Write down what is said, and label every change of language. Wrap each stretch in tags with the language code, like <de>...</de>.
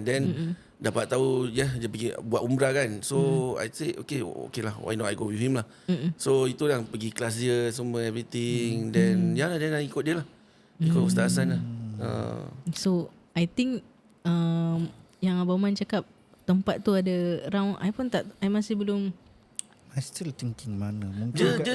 <ms>Then dapat tahu dia pergi buat umrah kan.</ms> <en>So I say okay lah, why not I go with him lah.</en> <ms>So itu yang pergi kelas dia semua everything. Then then I ikut dia lah, ikut Ustaz Hassan lah. So I think yang Abang Man cakap tempat tu ada round, I masih belum,</ms> <en>I still thinking mana. Mungkin</en>